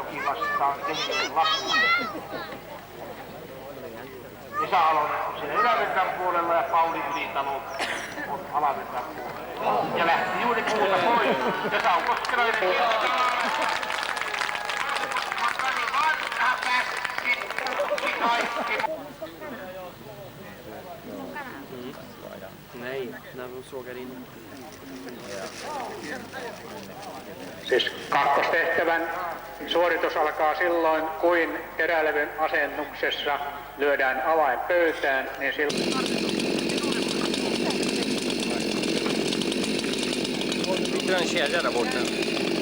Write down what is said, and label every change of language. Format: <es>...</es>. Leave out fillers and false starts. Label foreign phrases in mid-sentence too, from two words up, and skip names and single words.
<fi>Iijoki vastaan Kemijoen Lappu. Esa Alonen on siinä ylävirran puolella ja Pauli Ylitalo on alavirran puolella. Ja lähti juuri puuta pois. Ja Saukoskelainen Kirkkalainen. Kari Vanha käski kaikki.</fi> <sv>Nej, när de sågar in.</sv> <fi>Siis kakkostehtävän suoritus alkaa silloin, kuin terälevyn asennuksessa lyödään avain pöytään, niin silloin...</fi> <sv>Sitter en kedja där borta.</sv>